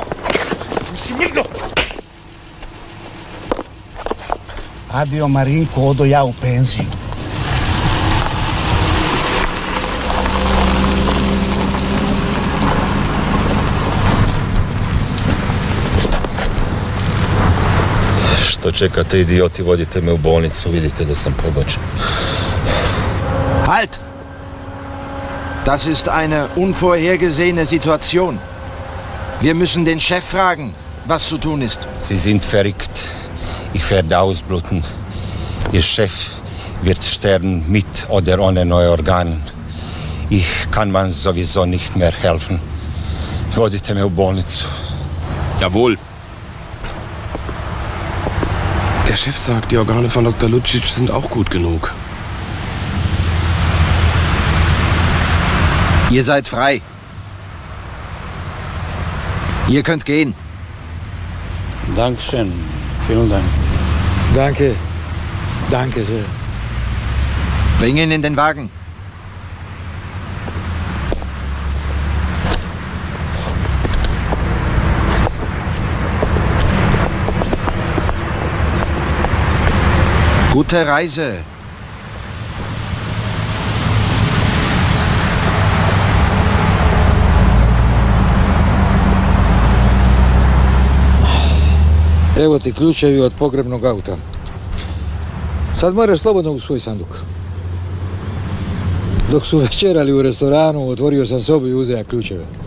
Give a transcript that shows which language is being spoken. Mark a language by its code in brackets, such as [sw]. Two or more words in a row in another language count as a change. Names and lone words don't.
[hr] Adio, Marinko, odo ja u penziju. Što čekate, idioti, vodite me u bolnicu, vidite da sam pogođen. [de] Halt! Das ist eine unvorhergesehene Situation. Wir müssen den Chef fragen, was zu tun ist. Sie sind verrückt. Ich werde ausbluten. Ihr Chef wird sterben mit oder ohne neue Organe. Ich kann man sowieso nicht mehr helfen. [hr] Vodite me u bolnicu. [de] Jawohl. Der Chef sagt, die Organe von Dr. Lucic sind auch gut genug. Ihr seid frei. Ihr könnt gehen. Dankeschön. Vielen Dank. Danke. Danke sehr. Bring ihn in den Wagen. Gute Reise. [hr] Evo ti ključevi od pogrebnog auta. Sad moraš slobodno u svoj sanduk. Dok su večerali u restoranu, otvorio sam sobu i uzeo ključeve.